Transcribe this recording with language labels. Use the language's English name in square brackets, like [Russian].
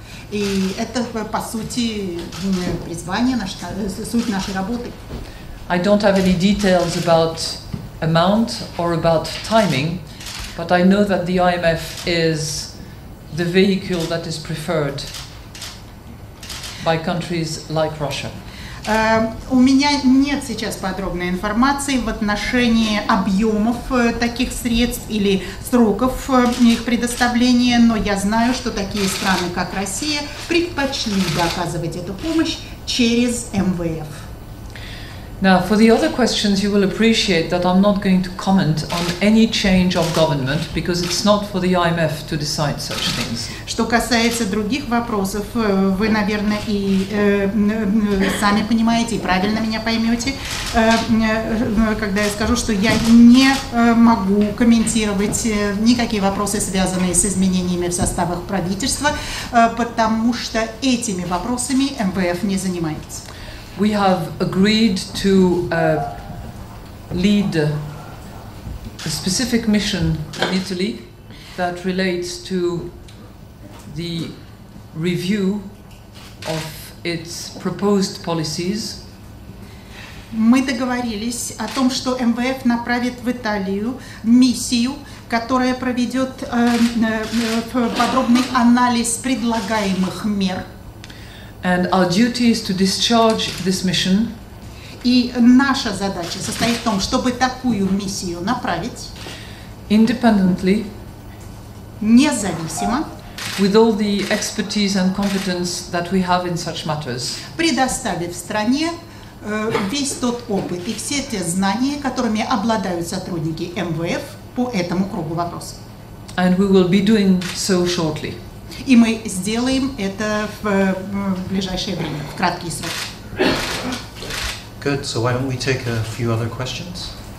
[Russian] И это, по сути, призвание, суть нашей работы. [English] I don't have any details about amount or about timing, but I know that the I.M.F. is the vehicle that is preferred by countries like Russia. [Russian] У меня нет сейчас подробной информации в отношении объемов таких средств или сроков их предоставления, но я знаю, что такие страны, как Россия, предпочли бы оказывать эту помощь через МВФ. [English] Now, for the other questions, you will appreciate that I'm not going to comment on any change of government because it's not for the I.M.F. to decide such things. [Russian] Что касается других вопросов, вы, наверное, и сами понимаете, и правильно меня поймете, когда я скажу, что я не могу комментировать никакие вопросы, связанные с изменениями в составах правительства, потому что этими вопросами МВФ не занимается. [English] We have agreed to lead a specific mission in Italy that relates to the review of its proposed policies. [Russian] Мы договорились о том, что МВФ направит в Италию миссию, которая проведет подробный анализ предлагаемых мер. [English] And our duty is to discharge this mission. [Russian] И наша задача состоит в том, чтобы такую миссию направить [English] Independently, [Russian] независимо, [English] with all the expertise and competence that we have in such matters. [Russian] предоставив стране весь тот опыт и все те знания, которыми обладают сотрудники МВФ по этому кругу вопросов. [English] And we will be doing so shortly. [Russian] И мы сделаем это в ближайшее время, в краткий срок. [English] Good. So why don't we take a few other questions?